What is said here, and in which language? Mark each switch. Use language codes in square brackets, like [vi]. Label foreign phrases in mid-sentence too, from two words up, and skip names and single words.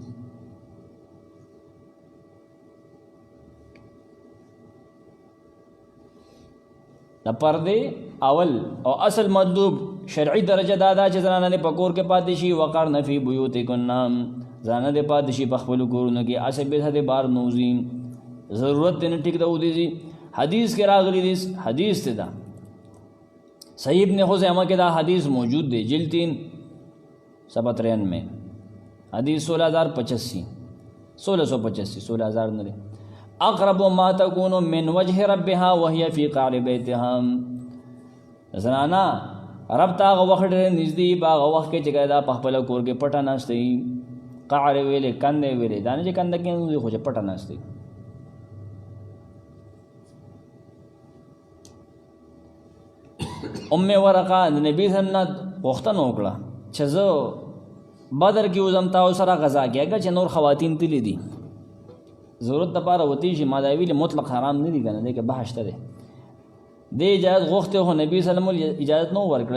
[ps] د پردې اول او اصل مطلوب شرعي درجه دا چې زنانه دې په کور کې پاتې شي، [ar] وقرن فی بیوتکن، [ps] زنانه دې پاتې شي په خپلو کورونو کې، اسې به دې بار نوځي، ضرورت دې نه ټیک ده ودیږي. حدیث کې راغلی دی، حدیث ته دا صحیح ابن خزیمہ کې دا حدیث موجود دی، [ur] جلد 3 صفحہ 93 میں، حدیث 16085 16000 [ps] نه دی. [ar] اقرب ما تكون من وجه ربها وهي في قعر بيتها، [ps] زنانا رب تا هغه وخت ډېر نږدې په هغه وخت کې چې دا په خپل کور کې پټه ناشته، قعر ویلې کندې ویلې، دا نه چې کنده کې خو چې پټه ناشته. ام ورقه د نبی [ar] صلی الله علیه وسلم [ps] غوښتنه وکړه چې زه بدر کې وزم تاسو سره غزا کېږه چې نور خواتین تللی دي، ضرورت لپاره وتی شي، ما دا ویلې مطلق حرام نه دي کنه، دې کې بحث ته دی، دې اجازه غوښته خو نبی [ar] صلی الله علیه وسلم [ps] اجازه نو ورکړه.